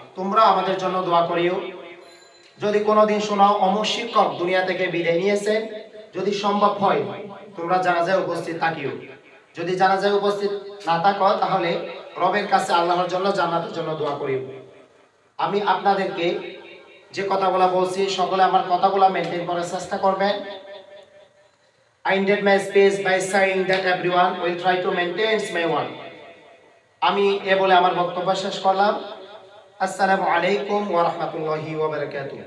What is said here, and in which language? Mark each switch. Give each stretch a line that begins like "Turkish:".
Bangla: তোমরা আমাদের জন্য দোয়া করিও। যদি কোনোদিন শোনাও অমুক শিক্ষক দুনিয়া থেকে বিদায় নিয়েছেন, যদি সম্ভব হয় তোমরা জানাজায় উপস্থিত থাকিও। যদি জানাজায় উপস্থিত না থাকো তাহলে রবের কাছে আল্লাহর জন্য জান্নাতের জন্য দোয়া করিও। আমি আপনাদেরকে যে কথাগুলো বলছি সকলে আমার কথাগুলো মেনটেন করার চেষ্টা করবেন।
English: I ended my speech by saying that everyone will try to maintain my word.
Bangla: আমি এ বলে আমার বক্তব্য শেষ করলাম। আসসালামু আলাইকুম ওয়া রাহমাতুল্লাহি ওয়া বারাকাতুহু।